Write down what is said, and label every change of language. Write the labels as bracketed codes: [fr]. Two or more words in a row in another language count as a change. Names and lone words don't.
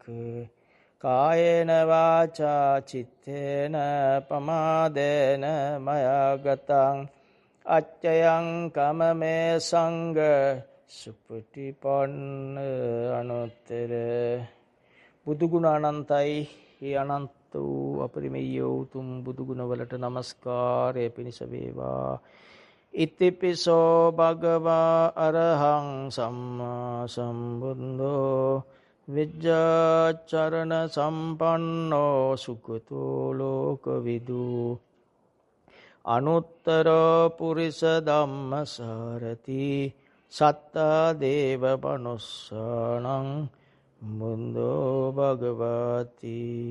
[pi] කායේන වාචා චිත්තේන පමාදේන මයා ගතං අච්චයං කමමේ සංඝ සුපටිපන්න අනුත්තර. [si] බුදුගුණ අනන්තයි. ඒ අනන්ත වූ අපරිමේය උතුම් බුදුගුණවලට නමස්කාරය පිණිස වේවා. [pi] ඉතිපිසෝ භගවා අරහං සම්මා සම්බුද්ධෝ විජ්ජාචරණ සම්පන්නෝ සුගතෝ ලෝකවිදු අනුත්තර පුරිස ධම්මසාරති සත්තා දේව මනුස්සානං බුද්ධෝ භගවති.